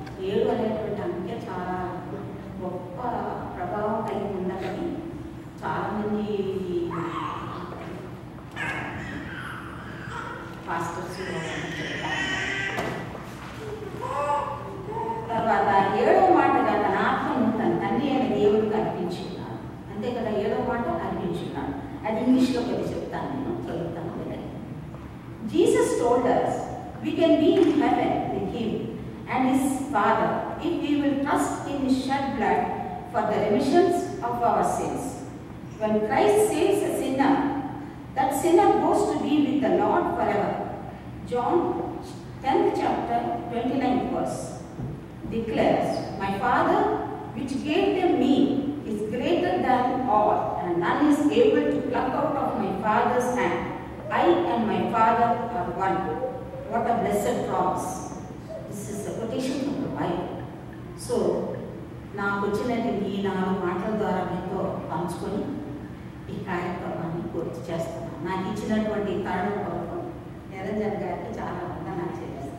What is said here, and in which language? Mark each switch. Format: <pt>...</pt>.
<te>7 అనేటువంటి అంకె చాలా గొప్ప ప్రభావం కలిగి ఉందని చాలామంది పాస్టర్స్ చెప్తారు. తర్వాత 7వ మాటగా తన ఆత్మను తన తండ్రి అయిన దేవుడికి అర్పించున్నాడు. అంతే కదా, 7వ మాట అర్పించున్నాడు. అది ఇంగ్లీష్లో కొద్ది చెప్తాను, నేను చదువుతాను.</te> <en>Jesus told us we can be in heaven with him and his Father if we will trust in his shed blood for the remissions of our sins. When Christ saves a sinner, that sinner goes to be with the Lord forever. John 10th chapter 29th verse declares, "My Father which gave them me is greater than all, and none is able to pluck out of my Father's hand. I and my Father are one." What a blessed promise. This is a quotation from the Bible.</en> <te>So, నాకు వచ్చినటువంటి ఈ 4 మాటల ద్వారా మీతో పంచుకొని ఈ కార్యక్రమాన్ని పూర్తి చేస్తున్నాను. నాకు ఇచ్చినటువంటి తరుణం కొరకు నిరంజన్ గారికి చాలా వందనాలు.</te>